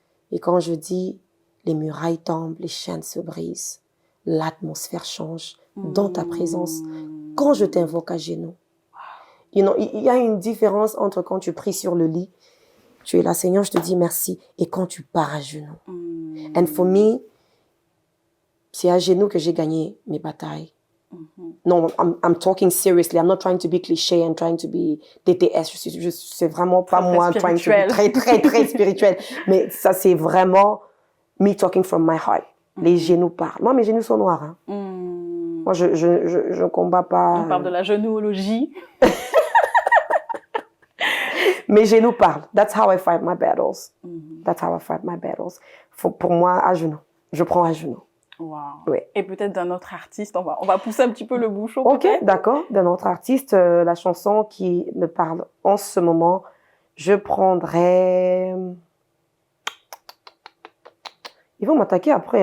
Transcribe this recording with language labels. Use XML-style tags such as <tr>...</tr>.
<fr>Et quand je dis les murailles tombent, les chaînes se brisent, l'atmosphère change dans ta présence quand je t'invoque à genoux.</fr> <en>You know,</en> <fr>il y a une différence entre quand tu pries sur le lit, tu es là, Seigneur, je te dis merci, et quand tu pars à genoux.</fr> <en>And for me,</en> <fr>c'est à genoux que j'ai gagné mes batailles. Non,</fr> <en>I'm talking seriously. I'm not trying to be cliché and trying to be TTS.</en> <fr>C'est vraiment pas Très moi</fr> <en>trying to be</en> <fr>très spirituel. Mais ça, c'est vraiment</fr> <en>me talking from my heart.</en> <fr>Les genoux parlent. Moi, mes genoux sont noirs. Hein. Moi, je combats pas. On parle de la genouologie. Mes genoux parlent.</fr> <en>That's how I fight my battles. That's how I fight my battles.</en> <fr>Pour moi, à genoux. Je prends à genoux. Wow. Oui. Et peut-être d'un autre artiste, on va pousser un petit peu le bouchon. Ok, peut-être. d'accord. D'un autre artiste, la chanson qui me parle en ce moment, je prendrais Ils vont m'attaquer après.</fr>